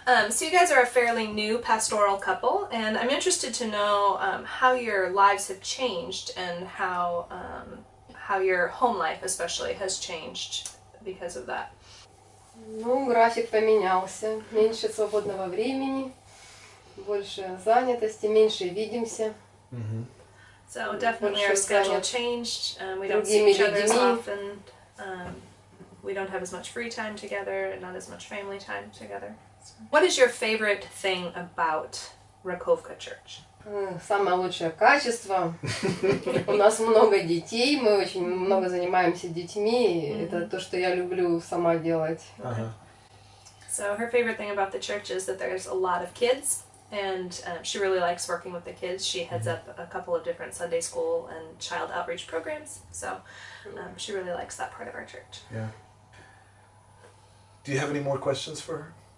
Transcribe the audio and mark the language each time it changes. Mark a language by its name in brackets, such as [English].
[English] So you guys are a fairly new pastoral couple, and I'm interested to know how your lives have changed and how your home life especially has changed because of that. [Russian] Ну, график поменялся, меньше свободного времени, больше занятости, меньше видимся. [English] So definitely our schedule changed. We don't see each other as often. We don't have as much free time together, not as much family time together. What is your favorite thing about Rakovka Church? [Russian] Самое лучшее качество. У нас много детей, мы очень много занимаемся детьми. Это то, что я люблю сама делать. [English] So her favorite thing about the church is that there's a lot of kids, and she really likes working with the kids. She heads up a couple of different Sunday school and child outreach programs, so she really likes that part of our church. Yeah. Do you have any more questions for her?